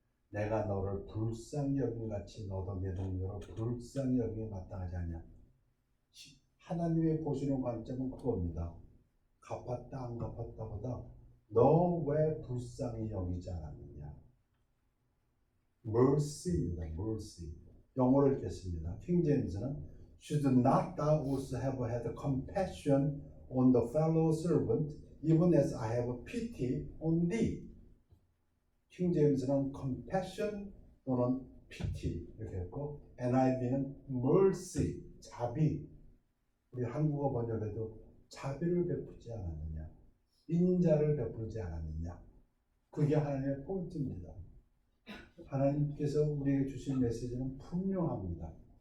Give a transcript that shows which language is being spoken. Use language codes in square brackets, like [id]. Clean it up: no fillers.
[ko] 내가 너를 불쌍히 여긴 같이 너도 내 동료를 불쌍히 여기에 마땅하지 않냐. 하나님이 보시는 관점은 그겁니다. 갚았다 안 갚았다보다 너 왜 불쌍히 여기지 않았느냐. mercy입니다. mercy. 영어를 읽겠습니다. 킹 제임스는 [en] should not thou also have had compassion on the fellow servant even as I have pity on thee. [ko] 킹 제임스는 compassion 또는 pity 이렇게 했고 NIV는 mercy, 자비. 우리 한국어 번역에도 자비를 베푸지 않았느냐, 인자를 베풀지 않았느냐. 그게 하나님의 포인트입니다. 하나님께서 우리에게 주신 메시지는 분명합니다.